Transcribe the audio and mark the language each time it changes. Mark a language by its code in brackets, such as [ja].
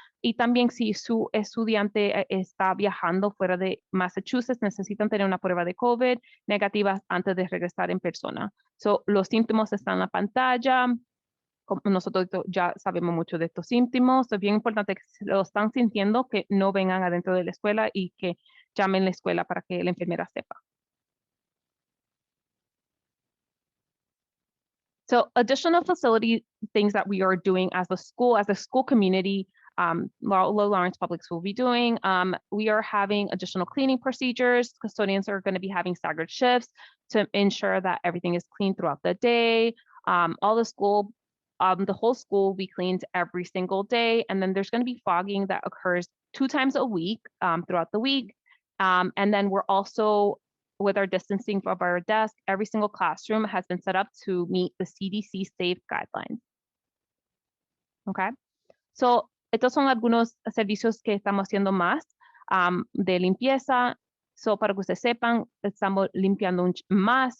[es] Y también, si su estudiante está viajando fuera de Massachusetts, necesitan tener una prueba de COVID negativa antes de regresar en persona. So, los síntomas están en la pantalla. Como nosotros ya sabemos mucho de estos síntomas, es bien importante que si lo están sintiendo, que no vengan adentro de la escuela y que llamen a la escuela para que la enfermera sepa. [en] So additional facility things that we are doing as a school community, Low Lawrence Public School will be doing. We are having additional cleaning procedures. Custodians are going to be having staggered shifts to ensure that everything is clean throughout the day. All the whole school will be cleaned every single day. And then there's going to be fogging that occurs 2 times a week throughout the week. And then we're also, with our distancing of our desk, every single classroom has been set up to meet the CDC safe guidelines. Okay. [es] So, estos son algunos servicios que estamos haciendo más de limpieza. So, para que ustedes sepan, estamos limpiando más.